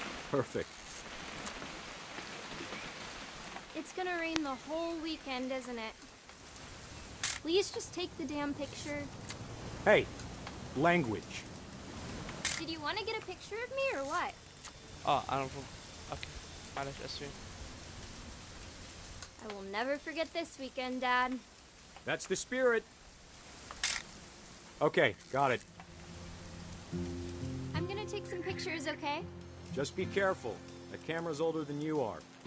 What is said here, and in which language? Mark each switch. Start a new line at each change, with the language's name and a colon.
English: Perfect. It's gonna rain the whole weekend, isn't it? Please just take the damn picture. Hey, language. Did you want to get a picture of me or what?
Arabic: انا المفروض اوكي معلش اسفين.
English: I will never forget this weekend, Dad. That's the spirit. Okay, got it. I'm gonna take some pictures, okay? Just be careful. The camera's older than you are.